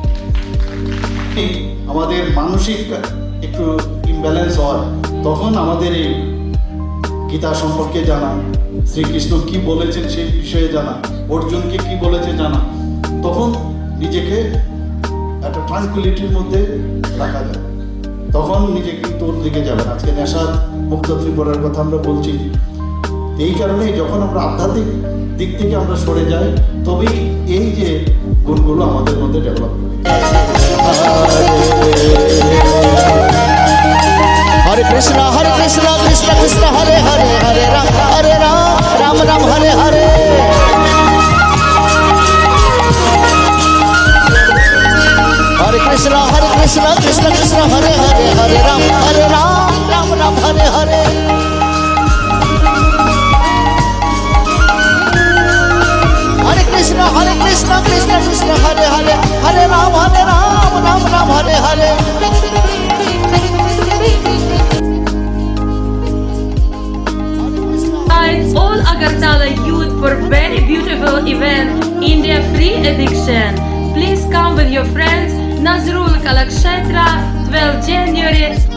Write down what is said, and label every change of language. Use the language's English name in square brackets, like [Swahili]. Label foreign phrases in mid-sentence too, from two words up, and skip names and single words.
[Bangla] আমাদের মানসিক একটু ইমব্যালেন্স হয়, তখন আমাদের এই গীতা সম্পর্কে জানা, শ্রীকৃষ্ণ কি বলেছেন সেই বিষয়ে জানা, অর্জুনকে কি বলেছে জানা, তখন নিজেকে একটা ট্রাঙ্কুইলিটির মধ্যে রাখা যায়, তখন নিজে কিন্তু ওর দিকে যাবে। আজকে নেশা মুক্ত ত্রিপুরার কথা আমরা বলছি, এই কারণেই যখন আমরা আধ্যাত্মিক দিক থেকে আমরা সরে যাই, তবেই এই যে গুণগুলো আমাদের মধ্যে ডেভেলপ করে। [Sanskrit] हरे कृष्णा कृष्ण कृष्ण हरे हरे हरे राम राम राम हरे हरे। हरे कृष्ण कृष्ण कृष्ण हरे हरे हरे राम राम राम हरे हरे। हरे कृष्ण कृष्ण कृष्ण हरे हरे हरे राम राम राम हरे हरे। [English] All Agartala youth for very beautiful event India Free Addiction. Please come with your friends. Nazrul Kalakshetra, 12 January.